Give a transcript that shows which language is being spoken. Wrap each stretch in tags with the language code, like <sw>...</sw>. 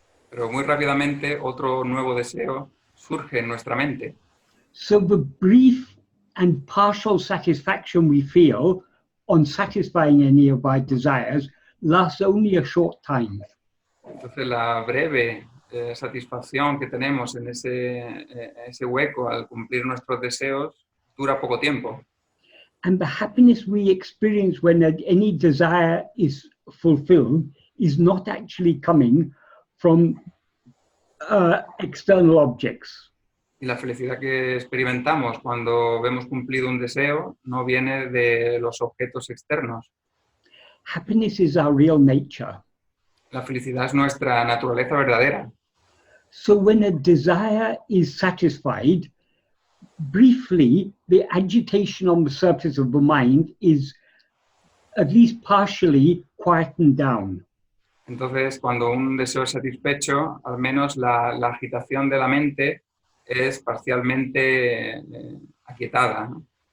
<es>Pero muy rápidamente otro nuevo deseo surge en nuestra mente.</es> <en>So the brief and partial satisfaction we feel on satisfying any of our desires lasts only a short time.</en> <es>Entonces la breve satisfacción que tenemos en ese hueco al cumplir nuestros deseos dura poco tiempo.</es> <en>And the happiness we experience when any desire is fulfilled is not actually coming from external objects.</en> <es>Y la felicidad que experimentamos cuando vemos cumplido un deseo no viene de los objetos externos.</es> <en>Happiness is our real nature.</en> <es>La felicidad es nuestra naturaleza verdadera.</es> <en>So when a desire is satisfied, briefly, the agitation on the surface of the mind is at least partially quietened down.</en> <es>Entonces, cuando un deseo es satisfecho, al menos la agitación de la mente es parcialmente aquietada, ¿no?</es>